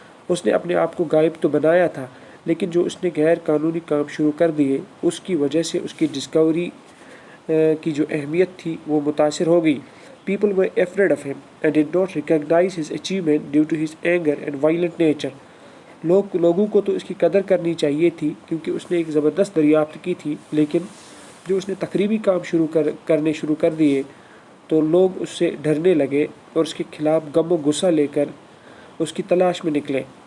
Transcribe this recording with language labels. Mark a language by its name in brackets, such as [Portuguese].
[Hindi] उसने अपने आप को गायब तो बनाया था, लेकिन जो उसने गैर कानूनी काम शुरू कर दिए उसकी वजह से उसकी डिस्कवरी की जो अहमियत थी वो मुतासिर हो गई. [English] People were afraid of him and did not recognize his achievement due to his anger and violent nature. [Hindi] लोगों को तो इसकी कदर करनी चाहिए थी क्योंकि उसने एक ज़बरदस्त दरियाफ्त की थी, लेकिन जो उसने तकरीबी काम करने शुरू कर दिए तो लोग उससे डरने लगे और उसके खिलाफ गम और गुस्सा लेकर उसकी तलाश में निकले.